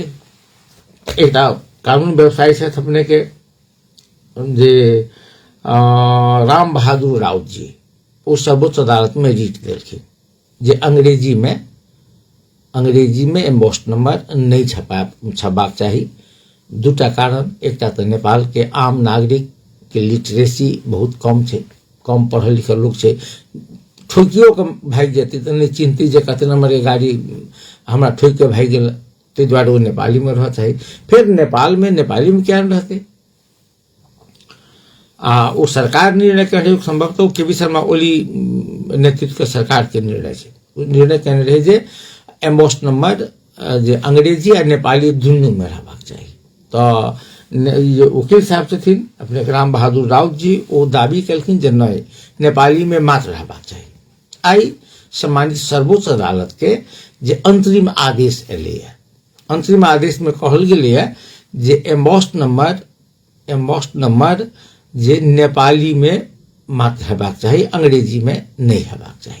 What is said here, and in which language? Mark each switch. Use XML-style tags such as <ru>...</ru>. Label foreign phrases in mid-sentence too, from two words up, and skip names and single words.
<mai>एकटा कानून व्यवसायी छै अपने के जे राम बहादुर राउत जी, वो सर्वोच्च अदालत में रीट देलखिन जे अंग्रेजी में</mai> <en>embossed number</en> <mai>नहीं छपाक चाही। 2टा कारण, एकटा तो नेपाल के आम नागरिक के लिटरेसी बहुत कम छै, कम पढ़ल लिखल लोग छै, ठोकियो के भाग जेतै तो नहीं चिन्हतै जे कते नंबर के गाड़ी हमरा ठोक के भाग गेल, ताहि दुआरे वो नेपाली में रह चाही। फिर नेपाल में नेपाली में क्या रहते? वो सरकार निर्णय करे संभवतः केपी शर्मा ओली नेतृत्व के सरकार के निर्णय छै। निर्णय कहने रहे जे</mai> <en>embossed number</en> <mai>जे अंग्रेजी आ नेपाली दुनू में रहबाक चाही। तो वकील साहब छथिन अपने राम बहादुर राउत जी, वो दावी केलखिन जे नहीं नेपाली में मात्र रहबाक चाही। आई सम्मानित सर्वोच्च अदालत के जे अंतरिम आदेश एले है, अंतरिम आदेश में कहल गेलै है जे</mai> <en>embossed number</en> <mai>जे नेपाली में मात्र हेबाक चाही, अंग्रेजी में नहीं हेबाक चाही।</mai>